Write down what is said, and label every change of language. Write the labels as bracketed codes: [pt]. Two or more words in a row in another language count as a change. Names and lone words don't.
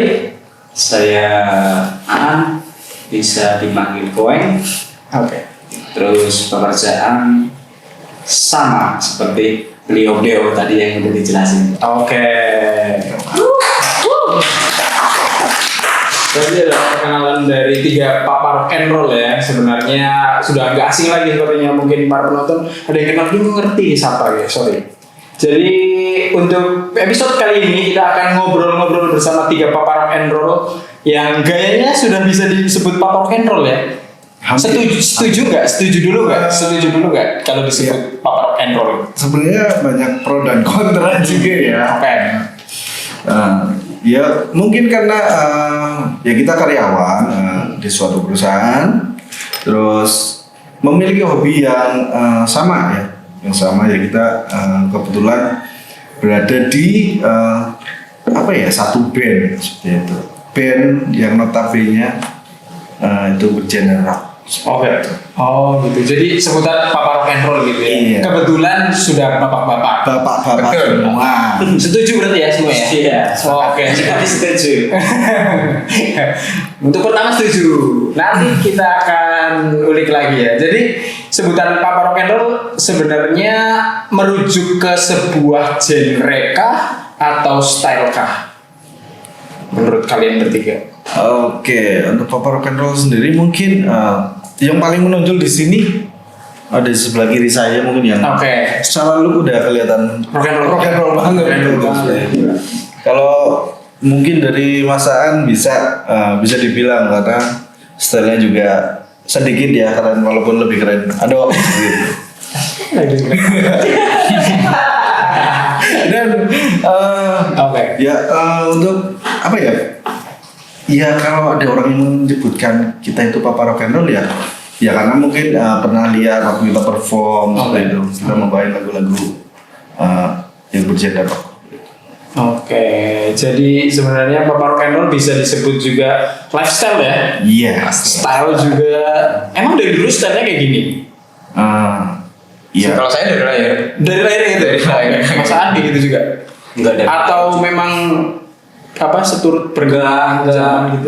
[id] Saya An, bisa dipanggil Koeng. Oke. Terus pekerjaan sama seperti beliau tadi yang udah dijelasin. Oke. Jadi ada perkenalan dari 3 papa [en] rock and roll [id] ya. Sebenarnya sudah agak asing lagi sepertinya mungkin para penonton ada yang kenal dulu ngerti siapa ya. Sorry. Jadi untuk episode kali ini kita akan ngobrol-ngobrol bersama 3 papa [en] rock and roll [id] yang gayanya sudah bisa disebut papa [en] rock and roll [id] ya. Setuju dulu nggak kalau disebut papa [en] rock and roll? [id] Sebenarnya banyak pro dan kontra juga ya. Oke. Ya mungkin karena ya kita karyawan di suatu perusahaan, terus memiliki hobi yang sama ya kita kebetulan berada di satu band seperti itu, band yang notabene itu bergenre rock. Oh gitu. Jadi sebutan papa [en] rock and roll [id] gitu ya. Iya. Kebetulan sudah bapak-bapak. Bapak Betul. semua. Setuju berarti ya semua ya? Iya. Oke. Jadi setuju. Untuk pertama setuju. Nanti kita akan ulik lagi ya. Jadi sebutan papa [en] rock and roll [id] sebenarnya merujuk ke sebuah genre kah atau style kah? Menurut kalian bertiga? Oke, untuk papa [en] rock and roll [id] sendiri mungkin yang paling menonjol di sini ada di sebelah kiri saya mungkin yang Oke. secara look udah kelihatan [en] Rock and roll [id] banget. Kalau mungkin dari masaan bisa dibilang karena stylenya juga sedikit ya keren walaupun lebih keren. Aduh. Gitu. Dan untuk apa ya? Ya kalau ada orang yang menyebutkan kita itu papa [en] rock and roll [id] ya karena mungkin pernah lihat waktu kita perform seperti itu kita membawain lagu-lagu yang bergenre rock. Oke, jadi sebenarnya papa [en] rock and roll [id] bisa disebut juga lifestyle ya? Iya. Style juga. Emang dari dulu stylenya kayak gini? Iya. Kalau saya dari lahir. Dari lahir gitu? Dari lahir. Masa Andi gitu juga? Enggak dari Atau memang seturut bergerak zaman gitu?